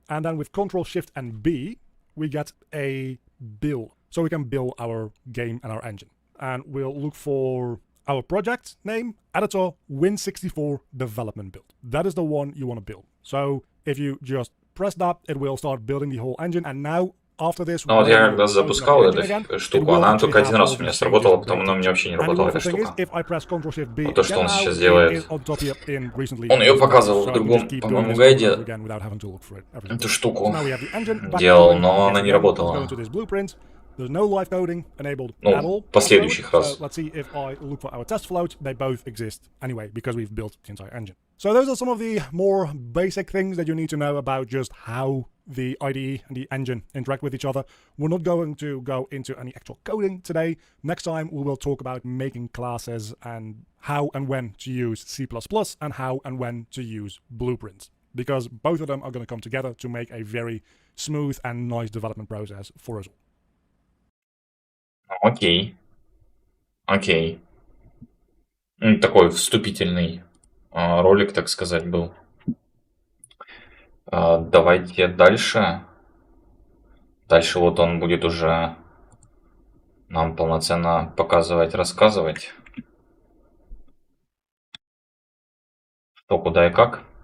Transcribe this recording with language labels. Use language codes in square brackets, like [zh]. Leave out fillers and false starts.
[en] And then with Ctrl, Shift, and B, we get a build. So we can build our game and our engine. And we'll look for our project name, editor, Win64 development build. That is the one you want to build. So if you just press that, it will start building the whole engine. And now after this, [ru] вот я когда запускал эту штуку, она только один раз у меня сработала, потом она у меня вообще не работала, эта штука. Вот то, что он сейчас делает. Он ее показывал в другом, по-моему, гайде, эту штуку делал, но она не работала. [en] There's no live coding enabled at all. [ru] Последующих раз. [en] So let's see if I look for our test float. They both exist anyway because we've built the entire engine. So those are some of the more basic things that you need to know about just how the IDE and the engine interact with each other. We're not going to go into any actual coding today. Next time we will talk about making classes and how and when to use C++ and how and when to use blueprints, because both of them are going to come together to make a very smooth and nice development process for us all. [ru] Окей. Окей. Такой вступительный ролик, так сказать, был. Давайте дальше. Дальше вот он будет уже нам полноценно показывать, рассказывать, что, куда и как.